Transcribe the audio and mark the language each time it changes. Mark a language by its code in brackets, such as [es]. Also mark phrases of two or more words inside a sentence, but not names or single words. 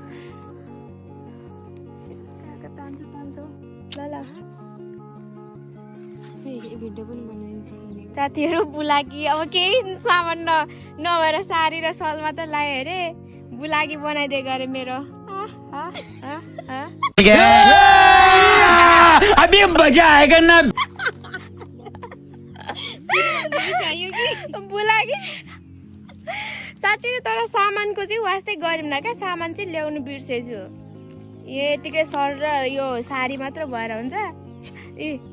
[ne] ल ल भिडियो पनि बनाइदिन्छ साथीहरू बुलाकी अब केही सामान नभएर साडी र सल मात्र लायो अरे बुलाकी बनाइदिएको अरे मेरो [hi] अभी मजा आएगा ना [ne] बुलाकी साँच्चै तर सामानको चाहिँ वास्तै गरौँ न क्या सामान चाहिँ ल्याउनु बिर्सेछु यतिकै सर र यो साडी मात्र भएर हुन्छ ए